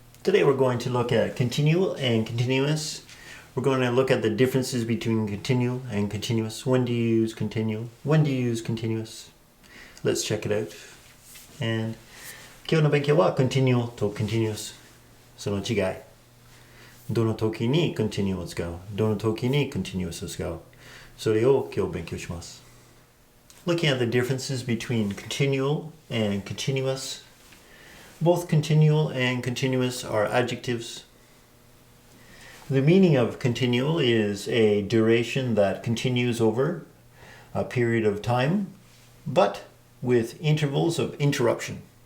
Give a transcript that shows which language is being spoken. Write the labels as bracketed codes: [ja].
[en] Today we're going to look at continual and continuous. We're going to look at the differences between continual and continuous. When do you use continual? When do you use continuous? Let's check it out. [ja] And 今日の勉強は continual と continuous その違い。どの時に continual を使う、どの時に continuous を使う。それを今日勉強します。 [en] Looking at the differences between continual and continuous. Both continual and continuous are adjectives. The meaning of continual is a duration that continues over a period of time, but with intervals of interruption.